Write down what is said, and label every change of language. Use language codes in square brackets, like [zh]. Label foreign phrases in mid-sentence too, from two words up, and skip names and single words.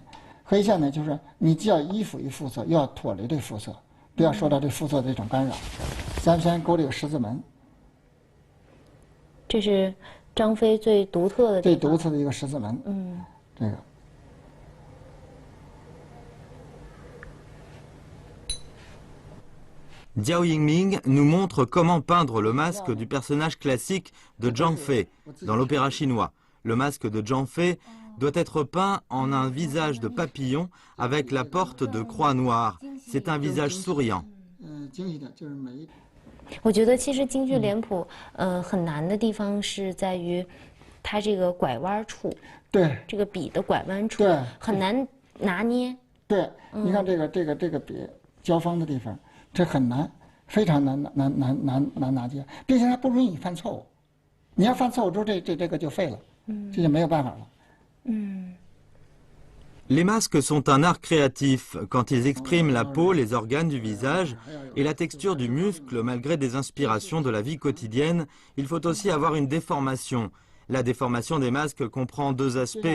[zh] 黑线呢就是你既要依附于肤色，又要脱离这肤色，不要受到这肤色的这种干扰。咱先勾这个十字门。这是张飞最独特的。最独特的一个十字门。这个。 [fr] Jiao Yiming nous montre comment peindre le masque du personnage classique de Zhang Fei dans l'opéra chinois. Le masque de Zhang Fei doit être peint en un visage de papillon avec la porte de croix noire. C'est un visage souriant. [zh] 我觉得其实京剧脸谱，很难的地方是在于它这个拐弯处，对，这个笔的拐弯处，对，很难拿捏。对，你看这个笔交锋的地方，这很难。 非常难拿捏，并且它不允许你犯错误。你要犯错误之后，这个就废了，这就没有办法了。 [fr] Les masques sont un art créatif quand ils expriment la peau, les organes du visage et la texture du muscle malgré des inspirations de la vie quotidienne. Il faut aussi avoir une déformation. La déformation des masques comprend deux aspects.